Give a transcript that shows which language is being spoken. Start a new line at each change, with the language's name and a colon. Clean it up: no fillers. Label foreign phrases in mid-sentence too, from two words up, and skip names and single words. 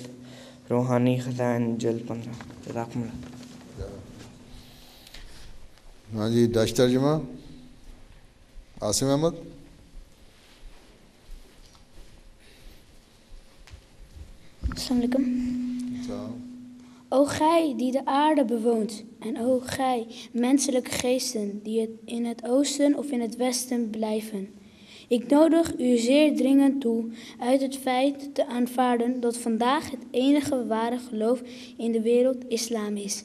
Urdu: روحانی خزائن جلد 15.
Arabic: جزاکم اللہ.
Urdu: ہاں جی، ڈچ ترجمہ. عاصم احمد.
Arabic: السلام عليكم.
Dutch: O gij die de aarde bewoont, en o gij menselijke geesten die in het oosten of in het westen blijven. Ik nodig u zeer dringend toe uit het feit te aanvaarden dat vandaag het enige ware geloof in de wereld islam is.